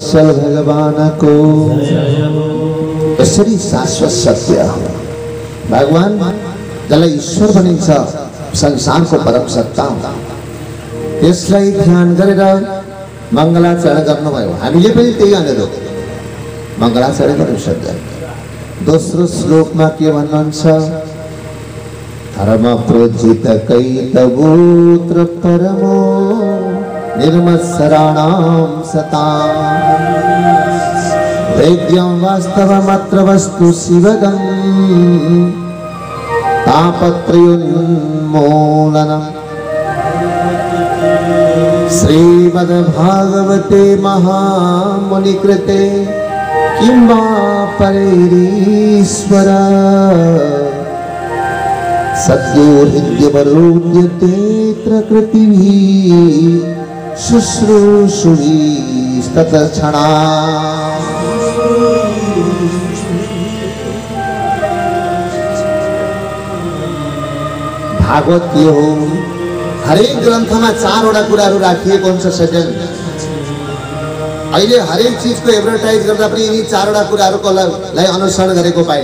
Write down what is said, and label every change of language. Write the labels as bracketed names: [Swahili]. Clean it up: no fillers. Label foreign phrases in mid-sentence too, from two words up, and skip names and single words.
[Nepali] विठल भगवान को यसरी शाश्वत सत्य भगवान जसलाई ईश्वर भनिन्छ संसारको परम सत्ता त्यसलाई ध्यान गरेर मङ्गलाचरण गर्नुभयो। हामीले पनि त्यही अनुरूप मङ्गलाचरण गर्नु सक्छ। दोस्रो श्लोकमा के भन्नुहुन्छ? [Sanskrit] धर्म प्रोजित कैतवोत्र परमो निर्मत्सराणां सता वैद्यं वास्तवमत्र वस्तु शिवगं तापत्रयोन्मूलनम्। श्रीमद्भागवते महामुनिकृते किं वा परैरीश्वर सद्यो हृद्यवरोद्यतेऽत्र कृतिभिः शुश्रूषुभिस्ततक्षणा। [Nepali] भागवत के हो हरेक ग्रन्थमा चारवटा कुराहरू राखिएको हुन्छ। सजन अहिले हरेक चीजको एडभर्टाइज गर्दा पनि यिनी चारवटा कुराहरूको लाई अनुसरण गरेको पाइन्छ।